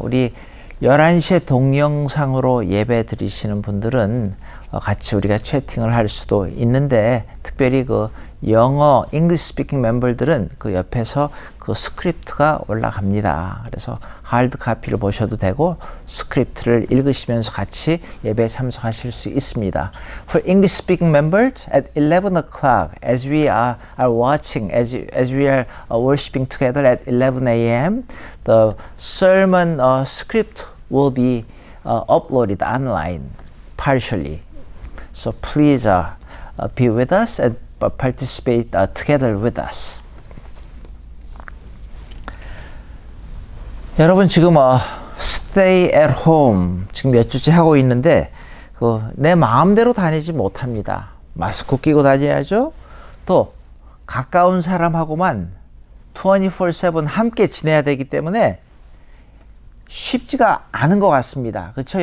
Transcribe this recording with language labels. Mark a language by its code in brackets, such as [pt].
[ko] 우리 11시에 동영상으로 예배 드리시는 분들은 같이 우리가 채팅을 할 수도 있는데 특별히 영어, [en] English speaking [ko] 멤버들은 그 옆에서 그 스크립트가 올라갑니다. 그래서 하드 카피를 보셔도 되고 스크립트를 읽으시면서 같이 예배에 참석하실 수 있습니다. [en] For English speaking members at 11 o'clock as we are watching, as we are worshiping together at 11 a.m. the sermon script will be uploaded online partially. So please be with us and participate together with us. [ko] 여러분 지금 [en] stay at home [ko] 지금 몇 주째 하고 있는데 내 마음대로 다니지 못합니다. 마스크 끼고 다녀야죠. 또 가까운 사람하고만 24/7 함께 지내야 되기 때문에 쉽지가 않은 것 같습니다. 그렇죠?